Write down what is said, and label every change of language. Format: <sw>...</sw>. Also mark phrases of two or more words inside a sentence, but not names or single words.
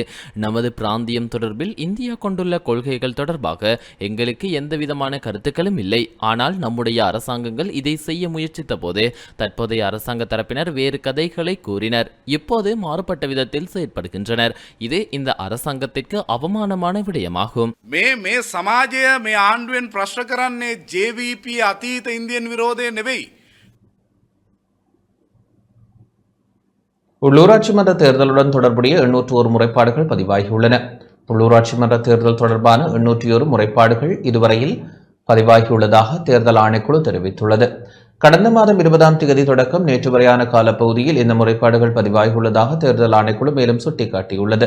<ta>நமது பிராந்தியம் தொடர்பில் இந்தியா கொண்டுள்ள கொள்கைகள் தொடர்பாக எங்களுக்கு எந்தவிதமான கருத்துக்களும் இல்லை. ஆனால் நம்முடைய அரசாங்கங்கள் இதை செய்ய முயற்சித்த போது தற்போதைய அரசாங்க தரப்பினர் வேறு கதைகளை கூறினர். இப்போது மாறுபட்ட விதத்தில் செயற்படுகின்றனர். இது இந்த அரசாங்கத்திற்கு அவமானமான விடயமாகும்.</ta> <si>මේ සමාජය මේ ආණ්ඩුවෙන් ප්‍රශ්න කරන්නේ JVP අතීත ඉන්දියන් විරෝධය නෙවෙයි.</si> <ta>உள்ளூராட்சி மன்ற தேர்தலுடன் தொடர்புடைய 801 முறைப்பாடுகள் பதிவாகியுள்ளன. உள்ளூராட்சி மன்ற தேர்தல் தொடர்பான 801 முறைப்பாடுகள் இதுவரையில் பதிவாகியுள்ளதாக தேர்தல் ஆணைக்குழு தெரிவித்துள்ளது. கடந்த மாதம் 20ஆம் தேதி தொடக்கம் நேற்று வரையான காலப்பகுதியில் இந்த முறைப்பாடுகள் பதிவாகியுள்ளதாக தேர்தல் ஆணைக்குழு மேலும் சுட்டிக்காட்டியுள்ளது.</ta>